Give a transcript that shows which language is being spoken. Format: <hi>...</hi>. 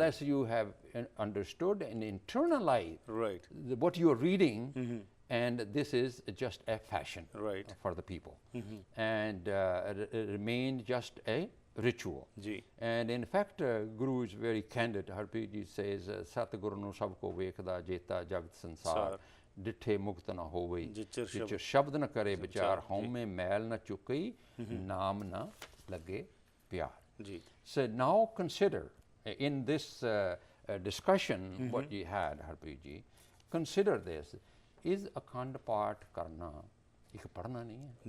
<en>Unless you have understood and internalized Right. what you are reading, and this is just a fashion Right. for the people, and remained just a ritual.</en> <pa>Ji.</pa> <en>And in fact, Guru is very candid.</en> <pa>Harpreet ji says, Satguru nu sab ko vekhda jeta jagat sansar, ਡਿੱਠੇ ਮੁਕਤ ਨਾ ਹੋਵੇ which ਸ਼ਬਦ ਨ ਕਰੇ ਵਿਚਾਰ ਹਉਮੈ ਮੈਲ ਨ ਚੁੱਕਈ ਨਾਮ ਨ ਲੱਗੇ ਪਿਆਰ ਜੀ</pa> <en>So now consider in this discussion what you had, Harpreet ji, consider this, is</en> <pa>Akhand Path ਕਰਨਾ ਇੱਕ ਪੜ੍ਹਨਾ ਨਹੀਂ ਹੈ</pa>